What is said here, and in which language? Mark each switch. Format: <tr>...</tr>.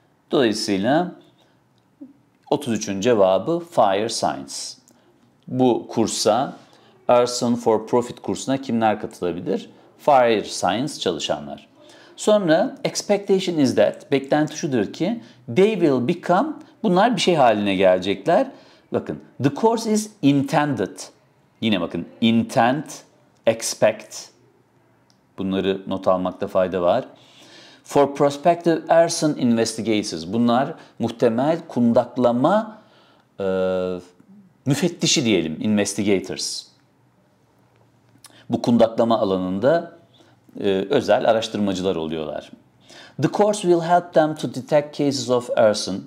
<tr>Dolayısıyla 33'ün cevabı Fire Science. Bu kursa, Earn for Profit kursuna kimler katılabilir? Fire Science çalışanlar. Sonra</tr> <en>expectation is that,</en> <tr>beklenti şudur ki</tr> <en>they will become,</en> <tr>bunlar bir şey haline gelecekler. Bakın,</tr> <en>the course is intended.</en> <tr>Yine bakın, intent, expect. Bunları not almakta fayda var.</tr> <en>For prospective arson investigators.</en> <tr>Bunlar muhtemel kundaklama müfettişi diyelim, investigators. Bu kundaklama alanında özel araştırmacılar oluyorlar.</tr> <en>The course will help them to detect cases of arson.</en>